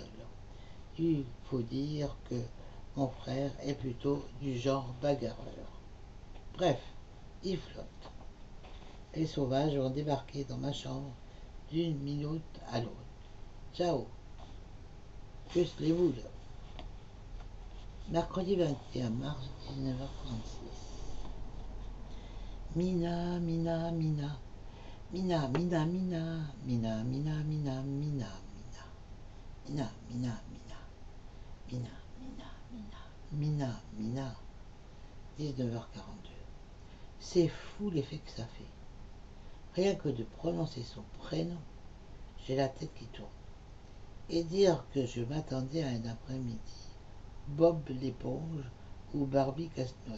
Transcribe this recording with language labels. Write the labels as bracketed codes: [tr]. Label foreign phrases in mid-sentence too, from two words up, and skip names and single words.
[fr] Il faut dire que mon frère est plutôt du genre bagarreur. Bref, il flotte. Les sauvages vont débarquer dans ma chambre d'une minute à l'autre. Ciao. Plus les boules. Mercredi 21 mars, 19h36. Mina, Mina, Mina. Mina, Mina, Mina. Mina, Mina, Mina, Mina. Mina, Mina, Mina. Mina, Mina, Mina. Mina, Mina. 19h42. C'est fou l'effet que ça fait. Rien que de prononcer son prénom, j'ai la tête qui tourne. Et dire que je m'attendais à un après-midi Bob l'éponge ou Barbie Casse-Noisette.